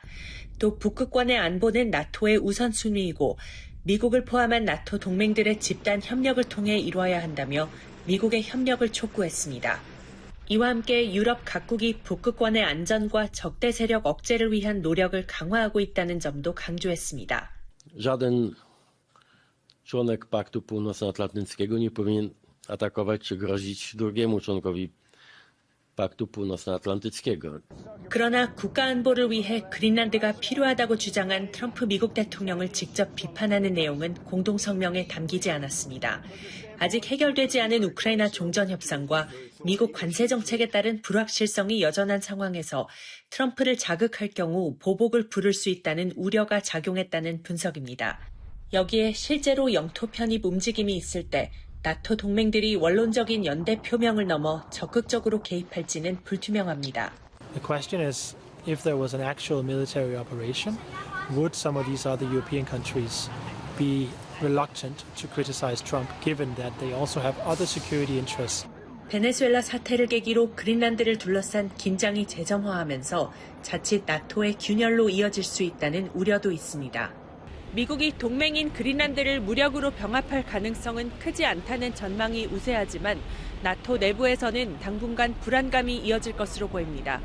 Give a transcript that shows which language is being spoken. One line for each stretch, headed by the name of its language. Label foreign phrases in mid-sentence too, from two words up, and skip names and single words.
Korean: 또 북극권의 안보는 나토의 우선순위이고 미국을 포함한 나토 동맹들의 집단 협력을 통해 이루어야 한다며 미국의 협력을 촉구했습니다. 이와 함께 유럽 각국이 북극권의 안전과 적대 세력 억제를 위한 노력을 강화하고 있다는 점도 강조했습니다.
Polish: Żaden członek Paktu Północnoatlantyckiego nie powinien atakować czy grozić drugiemu członkowi Paktu Północnoatlantyckiego.
Korean: 그러나 국가안보를 위해 그린란드가 필요하다고 주장한 트럼프 미국 대통령을 직접 비판하는 내용은 공동성명에 담기지 않았습니다. 아직 해결되지 않은 우크라이나 종전 협상과 미국 관세 정책에 따른 불확실성이 여전한 상황에서 트럼프를 자극할 경우 보복을 부를 수 있다는 우려가 작용했다는 분석입니다. 여기에 실제로 영토 편입 움직임이 있을 때 나토 동맹들이 원론적인 연대 표명을 넘어 적극적으로 개입할지는 불투명합니다.
English: The question is, if there was an actual military operation, would some of these other European countries be reluctant to criticize Trump, given that they also have other security interests?
Korean: 베네수엘라 사태를 계기로 그린란드를 둘러싼 긴장이 재점화하면서 자칫 나토의 균열로 이어질 수 있다는 우려도 있습니다. 미국이 동맹인 그린란드를 무력으로 병합할 가능성은 크지 않다는 전망이 우세하지만 나토 내부에서는 당분간 불안감이 이어질 것으로 보입니다.